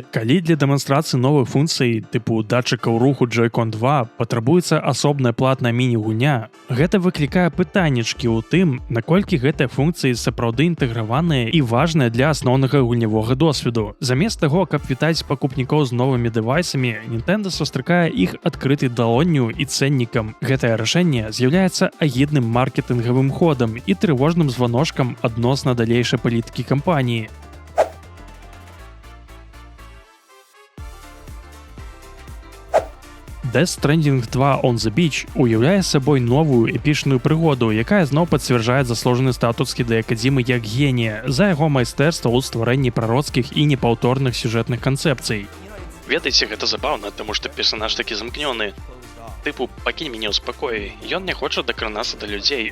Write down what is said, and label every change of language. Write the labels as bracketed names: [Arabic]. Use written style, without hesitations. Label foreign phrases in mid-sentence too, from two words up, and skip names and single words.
[Belarusian] Калі для дэманстрацыі новых функцый тыпу датчыкаў руху Joy-Con 2 патрабуецца асобная платная міні-гульня, гэта выклікае пытаннічкі ў тым, наколькі гэтыя функцыі сапраўды інтэграваныя і важныя для асноўнага гульнявога досведу. Замест таго, каб вітаць пакупнікоў з новымі дэвайсамі, Nintendo сустракае іх адкрытай далонню і цэннікам. Гэтае рашэнне з'яўляецца агідным маркетынгавым ходам і трывожным званочкам адносна далейшай палітыкі кампаніі. Death Stranding 2 on the Beach уяўляе сабой новую эпічную прыгоду, якая зноў пацвярджае заслужаны статус Хідея Кадзімы як генія за яго майстэрства ў стварэнні прароцкіх і непаўторных сюжэтных канцэпцый. Ведаеце, гэта забаўна, таму што персанаж такі замкнёны. Тыпу, пакінь мяне ў спакоі, ён не хоча дакранацца да людзей.